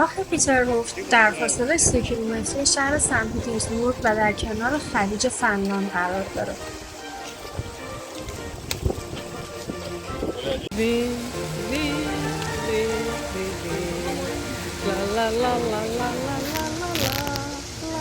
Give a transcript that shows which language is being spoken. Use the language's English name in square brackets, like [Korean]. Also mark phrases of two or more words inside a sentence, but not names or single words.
[Persian] پیترهوف در فاصله 3 کیلومتری شهر سن پترزبورگ و در کنار خلیج فنلاند قرار دارد. Vin, vin, vin, vin, vin. La la la la la la la la la.